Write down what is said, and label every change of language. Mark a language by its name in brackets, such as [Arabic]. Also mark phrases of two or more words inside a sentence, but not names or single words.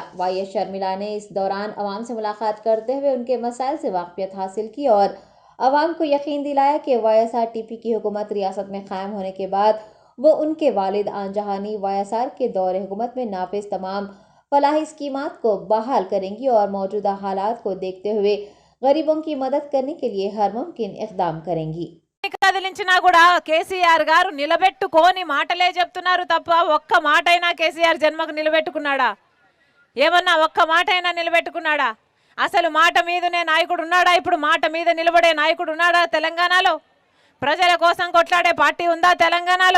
[Urdu] YS شرمیلا نے اس دوران عوام سے ملاقات کرتے ہوئے ان کے مسائل سے واقفیت حاصل کی اور عوام کو یقین دلایا کہ YSRTP کی حکومت ریاست میں قائم ہونے کے بعد وہ ان کے والد آن جہانی YSR کے دور حکومت میں نافذ تمام فلاحی اسکیمات کو بحال کریں گی اور موجودہ حالات کو دیکھتے ہوئے غریبوں کی مدد کرنے کے لیے ہر ممکن اقدام کریں گی۔ [Telugu] కదిలించినా కూడా కేసీఆర్ గారు నిలబెట్టుకోని మాటలే చెప్తున్నారు తప్ప ఒక్క మాట అయినా కేసీఆర్ జన్మకు నిలబెట్టుకున్నాడా? ఏమన్నా ఒక్క మాట అయినా నిలబెట్టుకున్నాడా? అసలు మాట మీదనే నాయకుడు ఉన్నాడా? ఇప్పుడు మాట మీద నిలబడే నాయకుడు ఉన్నాడా తెలంగాణలో? ప్రజల కోసం కొట్లాడే పార్టీ ఉందా తెలంగాణలో?